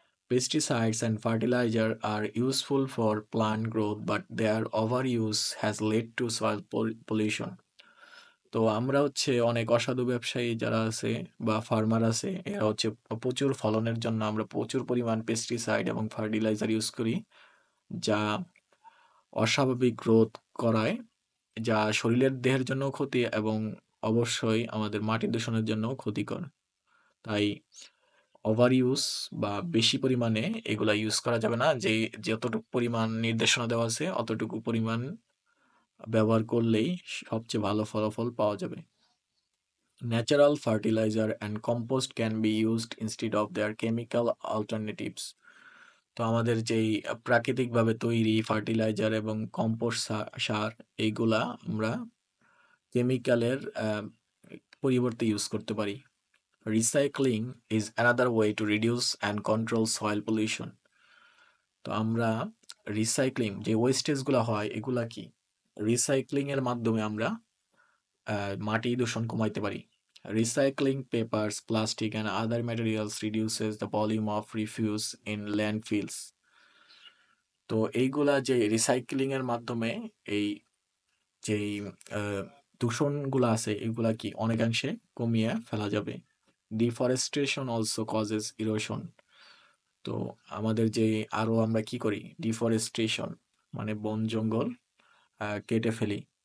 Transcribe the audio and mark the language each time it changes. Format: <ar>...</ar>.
<en>Pesticides and fertilizer are useful for plant growth, but their overuse has led to soil pollution.</en> <bn>তো আমরা হচ্ছে অনেক অসাধু ব্যবসায়ী যারা আছে বা ফার্মার আছে, এরা হচ্ছে প্রচুর ফলনের জন্য আমরা প্রচুর পরিমাণ পেস্টিসাইড এবং ফার্টিলাইজার ইউজ করি, যা অস্বাভাবিক গ্রোথ করায়, যা দেহের জন্য ক্ষতি এবং অবশ্যই আমাদের মাটি দূষণের জন্য ক্ষতিকর। তাই ওভার ইউজ বা বেশি পরিমাণে এগুলা ইউজ করা যাবে না। যতটুকু পরিমাণ নির্দেশনা দেওয়া আছে অতটুকু পরিমাণ ব্যবহার করলেই সবচেয়ে ভালো ফলাফল পাওয়া যাবে।</bn> <en>Natural fertilizer and compost can be used instead of their chemical alternatives.</en> <bn>তো আমাদের যেই প্রাকৃতিকভাবে তৈরি ফার্টিলাইজার এবং কম্পোস্ট সার এইগুলা আমরা কেমিক্যালের পরিবর্তে ইউজ করতে পারি।</bn> <en>Recycling is another way to reduce and control soil pollution.</en> <bn>তো আমরা রিসাইক্লিং যে ওয়েস্টেজগুলো হয় এগুলা কি রিসাইক্লিং এর মাধ্যমে আমরা মাটি দূষণ কমাইতে পারি।</bn> <en>Recycling papers, plastic and other materials reduces the volume of refuse in landfills.</en> <bn>তো এইগুলা যে রিসাইক্লিং এর মাধ্যমে এই যেই দূষণগুলা আছে এগুলা কি অনেকাংশে কমিয়ে ফেলা যাবে।</bn> <en>Deforestation also causes erosion.</en> <bn>তো আমাদের যে আরো আমরা কি করি, ডিফরেস্টেশন মানে বন জঙ্গল কেটে ফেলি।</bn>